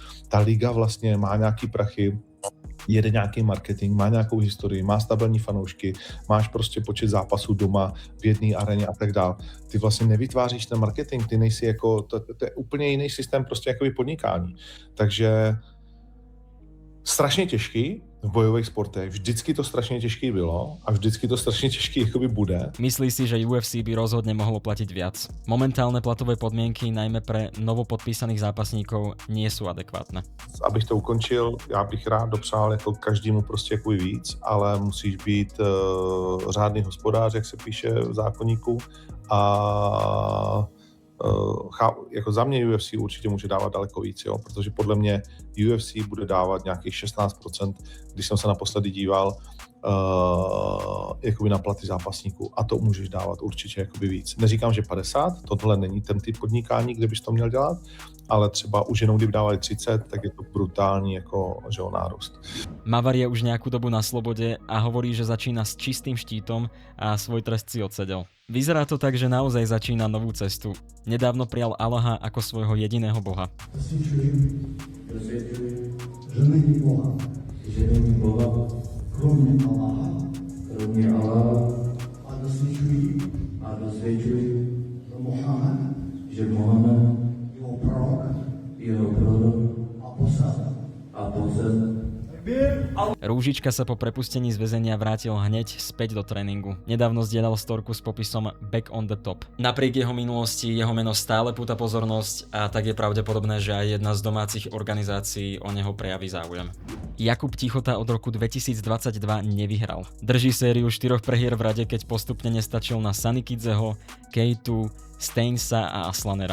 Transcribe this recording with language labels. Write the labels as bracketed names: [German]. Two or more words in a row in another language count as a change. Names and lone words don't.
[Czech] Ta liga vlastně má nějaký prachy, jede nějaký marketing, má nějakou historii, má stabilní fanoušky, máš prostě počet zápasů doma v jedné aréně a tak dále. Ty vlastně nevytváříš ten marketing, ty nejsi jako, to je úplně jiný systém prostě jakoby podnikání. Takže strašně těžký v bojových sportech, vždycky to strašně těžký bylo a vždycky to strašně těžký jakoby bude. [Slovak] Myslí si, že UFC by rozhodne mohlo platiť viac. Momentálne platové podmienky, najmä pre novopodpísaných zápasníkov, nie sú adekvátne. [Czech] Abych to ukončil, já bych rád dopřál jako každému prostě jakoby víc, ale musíš být řádný hospodář, jak se píše v zákoníku a jako za mě UFC určitě může dávat daleko víc, jo? Protože podle mě UFC bude dávat nějakých 16%, když jsem se naposledy díval, jakoby na platy zápasníků a to můžeš dávat určitě jakoby víc. Neříkám, že 50, tohle není ten typ podnikání, kde bys to měl dělat, ale třeba už jenom kdyby dávali 30, tak je to brutální jako, že nárůst. [Slovak] Mavar je už nejakú dobu na slobode a hovorí, že začína s čistým štítom a svoj trest si odsedel. Vyzerá to tak, že naozaj začína novú cestu. Nedávno prijal Allaha ako svojho jediného boha. [Czech] Že není boha. Že není boha. Kromě Allaha. Kromě Allaha. A dosvědčuji. Že Muhammad. Jeho prorok. A posel. [Slovak] Rúžička sa po prepustení z väzenia vrátil hneď späť do tréningu. Nedávno zdieľal storku s popisom [English] Back on the top. [Slovak] Napriek jeho minulosti jeho meno stále púta pozornosť a tak je pravdepodobné, že aj jedna z domácich organizácií o neho prejaví záujem. Jakub Tichota od roku 2022 nevyhral. Drží sériu 4 prehier v rade, keď postupne nestačil na Sanikidzeho, Kejtu, Stainsa a Aslanera.